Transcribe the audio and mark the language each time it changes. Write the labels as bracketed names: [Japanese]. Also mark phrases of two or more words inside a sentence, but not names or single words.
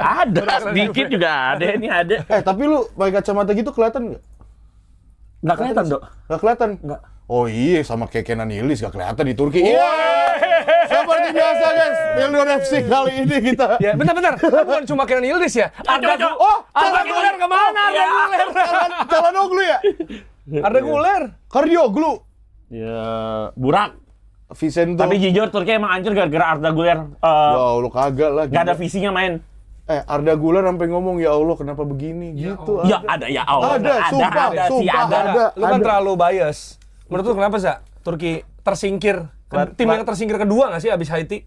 [Indonesian] Ya, ada, sedikit juga ada, ini ada. Tapi lu pakai kacamata gitu kelihatan nggak? Nggak kelihatan, Dok. Nggak kelihatan? Nggak. Oh iya, sama kayak Kenan Yildiz nggak kelihatan di Turki. Iya. Seperti biasa guys, Pildun FC kali ini kita. Ya, bentar. Kan bukan cuma Kenan Yildiz ya. Arda Güler kemana? Arda Güler. Calhanoglu ya? Arda Güler. Kardioglu. Ya, Burak. Vicento. Tapi jujur Turki emang hancur gara-gara Arda Güler. [Arabic] Ya Allah [Indonesian] kagak lah. Nggak ada gila. visinya main. Arda Güler sampai ngomong [Arabic] ya Allah [Indonesian] kenapa begini gitu. Ya ada, [Arabic] ya Allah. [Indonesian] Ada, sumpah. Ada. Lu kan terlalu bias. Menurut lu kenapa, Za? Turki tersingkir. Tim yang tersingkir kedua nggak sih abis Haiti?